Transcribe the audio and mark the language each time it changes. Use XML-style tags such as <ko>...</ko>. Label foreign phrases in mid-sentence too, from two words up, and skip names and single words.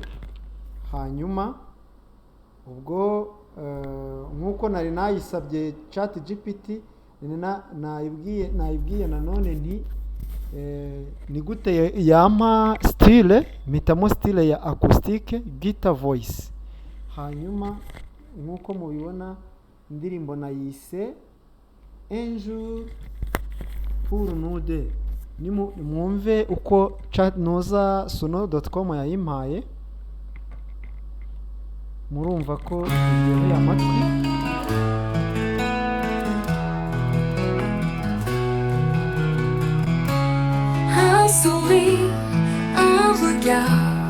<rw>Hanyuma ubwo nkuko nari nayisabye ChatGPT, nayibwiye nanone nti ni gute yampa style, mitamo style ya</rw> <en>acoustic guitar voice.</en> <rw>Hanyuma nkuko mubibona indirimbo nayise un jour pour nous deux. Mwumve uko noza suno.com yayimpaye, murumva ko iryoheye amatwi.</rw> <fr>Un sourire, un regard.</fr>